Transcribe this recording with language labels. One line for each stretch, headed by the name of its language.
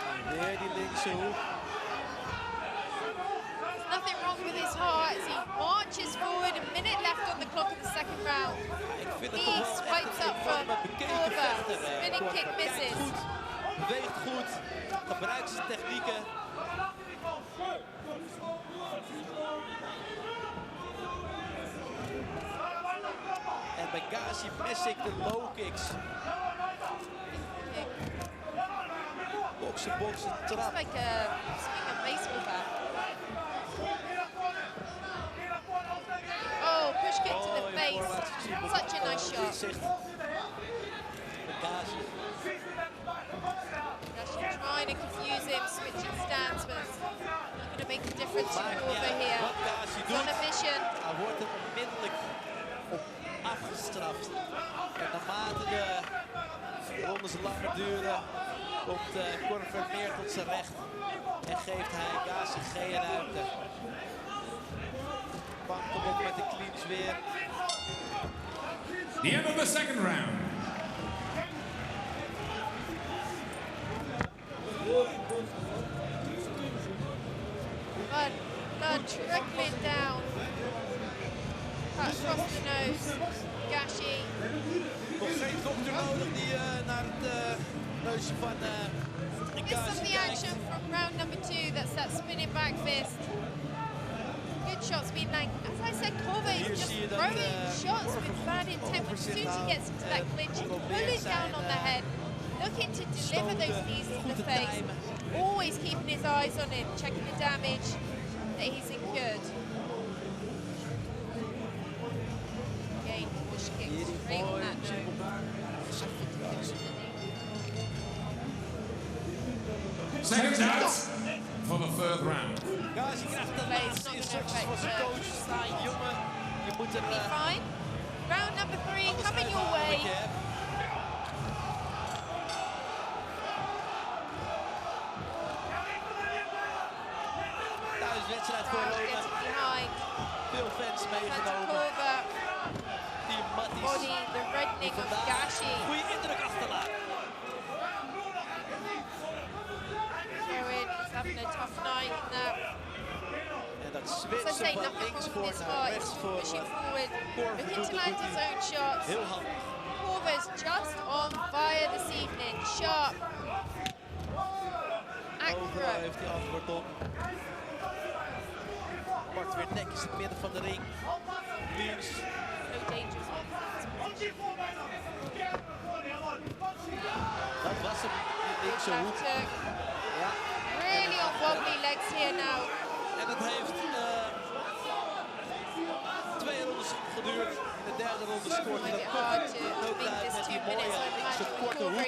Dutch: Weer die linkse hoek.
English: Nothing wrong with his heart as he marches forward. A minute left on the clock of the second round. He swipes up from Corver. Spinning kick misses.
Dutch: Beweegt goed. Gebruikt zijn technieken. En bij Gashi mis ik de low kicks. Boksen, trap.
English: It's like a baseball bat. Oh, push kick to the face. Such a nice shot. Gashi. Gashi trying to confuse him, switching stance, but it's not going to make a difference to Corver here. He's on a mission.
Dutch: Hij wordt er onmiddellijk op afgestraft. En naarmate de rondes langer duren, komt Corver meer tot zijn recht. En geeft hij Gashi geen ruimte. Vangt hem op met de clinch weer.
English: The end of the second round. Blood trickling down. Cut across the nose. Gashi.
Dutch: Nog geen dokter nodig die naar het neusje van
English: This is the action from round number 2. That's that spinning back fist. Good shots being landed. As I said, Corver is just throwing shots with bad intent. But as soon as he gets into that clinch, he's pulling down on the head, looking to deliver those knees to the face. Always keeping his eyes on him, checking the damage that he's incurred. Again, push kick straight on that note. Seconds out for the third round.
Dutch: Guys, je krijgt de laatste instructies van zijn coach. Jongen, je moet er...
English: fine. Round number 3 coming your way.
Dutch: Thuiswedstrijd voor Roma. Veel fans meegenomen. Die matties.
English: Body, the reddening of Gashi.
Dutch: Goeie indruk achterlaten.
English: Showing he's having a tough night in that.
Dutch: En dat switchen van links voor naar rechts voor
English: pushing forward, looking to land his own shots.
Dutch: Heel handig.
English: Corver's just on fire this evening. Sharp.
Dutch: Overal heeft hij antwoord op. Pakt weer netjes het midden van de ring. Links.
English: No dangerous.
Dutch: Dat was hem. Die linkse hoek. Ja.
English: Really on wobbly legs here now.
Dutch: En het heeft 2 rondes geduurd. In de derde ronde scoort hij dat ook met die mooie linkse korte hoek.